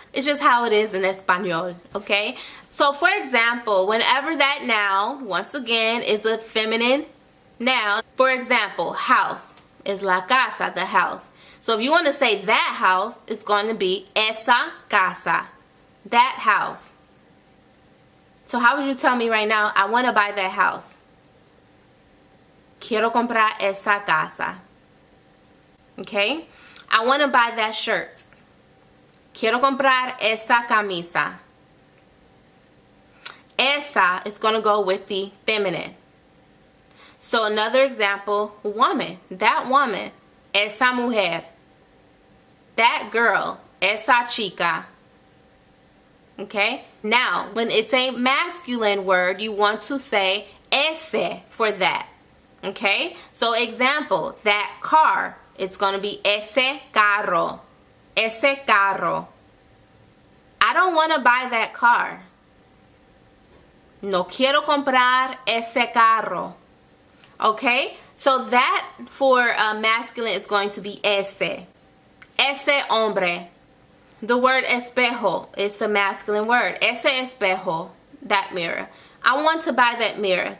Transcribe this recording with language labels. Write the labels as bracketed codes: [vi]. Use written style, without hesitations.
[en] It's just how it is in Espanol, okay? So for example, whenever that noun, once again, is a feminine noun. For example, house is [es] la casa, [en] the house. So if you want to say that house, it's going to be [es] esa casa, [en] that house. So how would you tell me right now, I want to buy that house? [es] Quiero comprar esa casa. Okay? [en] I want to buy that shirt. [es] Quiero comprar esa camisa. [en] Esa is going to go with the feminine. So another example, woman. That woman. [es] Esa mujer. [en] That girl. [es] Esa chica. [en] Okay? Now, when it's a masculine word, you want to say ese for that. Okay? So example, that car, it's going to be [es] ese carro. Ese carro. [en] I don't want to buy that car. [es] No quiero comprar ese carro. [en] Okay? So that for masculine is going to be ese. [es] Ese hombre. [en] The word espejo is a masculine word. [es] Ese espejo. [en] That mirror. I want to buy that mirror.